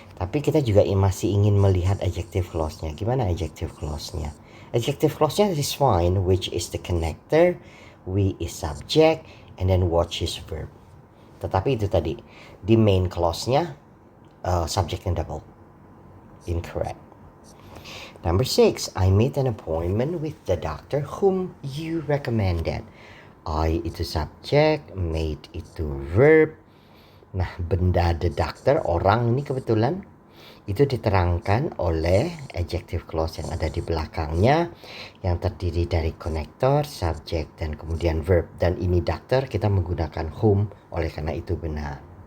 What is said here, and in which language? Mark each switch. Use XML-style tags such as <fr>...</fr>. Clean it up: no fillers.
<id>Tapi kita juga masih ingin melihat adjective clause-nya. Gimana adjective clause-nya?</id> <en>Adjective clause-nya is find, which is the connector, we is subject, and then watch is verb.</en> <id>Tetapi itu tadi, di main clause-nya subject and double. Incorrect.</id> <en>Number 6, I made an appointment with the doctor whom you recommended.</en> <id>I itu subject, made itu verb. Nah, benda the doctor, orang ini kebetulan, itu diterangkan oleh adjective clause yang ada di belakangnya yang terdiri dari connector, subject, dan kemudian verb. Dan ini doctor kita menggunakan whom, oleh karena itu benar.</id>